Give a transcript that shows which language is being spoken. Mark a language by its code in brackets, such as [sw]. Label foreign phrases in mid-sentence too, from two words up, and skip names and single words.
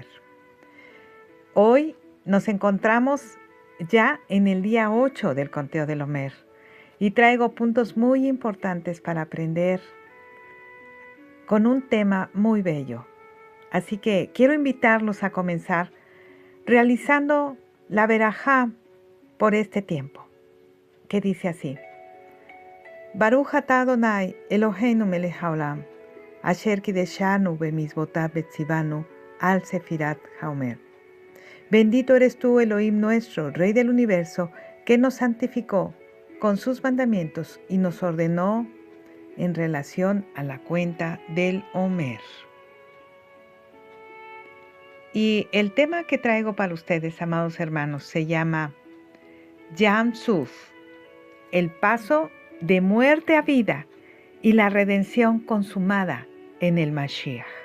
[es] Hoy nos encontramos ya en el día 8 del conteo del Omer y traigo puntos muy importantes para aprender con un tema muy bello. Así que quiero invitarlos a comenzar realizando la verajá por este tiempo, que dice así: [he] ברוך אתה אדוני אלוהינו מלך העולם אשר קדשנו במצוותיו וצוונו על ספירת העומר. [es] Bendito eres tú, Elohim nuestro, Rey del universo, que nos santificó con sus mandamientos y nos ordenó en relación a la cuenta del Omer. Y el tema que traigo para ustedes, amados hermanos, se llama Yam Suf, el paso de muerte a vida y la redención consumada en el Mashiach.